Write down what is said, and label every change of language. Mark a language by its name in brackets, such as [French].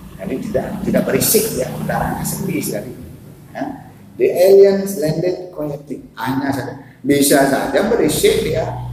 [Indonesian] Jadi tidak berisik ya, mendaratnya sepi sekali. Ya. [English] The aliens landed quietly. [Indonesian] Hanya saja, bisa saja berisik dia.